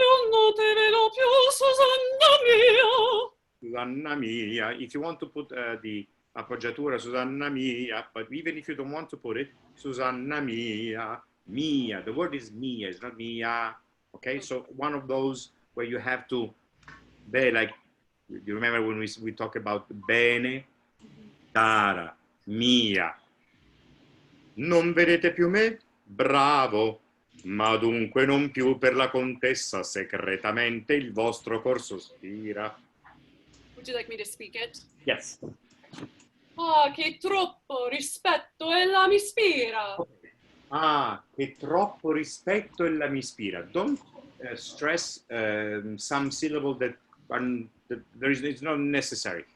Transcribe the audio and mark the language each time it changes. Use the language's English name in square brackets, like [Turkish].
[Italian] Io non ti vedo più, Susanna mia. Susanna mia. [English] If you want to put the appoggiatura Susanna mia, but even if you don't want to put it, Susanna mia, mia. The word is mia, it's not mia. Okay, so one of those where you have to be like, you remember when we talk about bene, cara, mia. [Italian] Non vedete più me? Bravo. Ma dunque non più per la contessa segretamente il vostro cor sospira. [English] Would you like me to speak it? Yes. [Italian] Ah, che troppo rispetto ella mi ispira. Ah, che troppo rispetto ella mi ispira. [English] Don't stress some syllable that it's not necessary.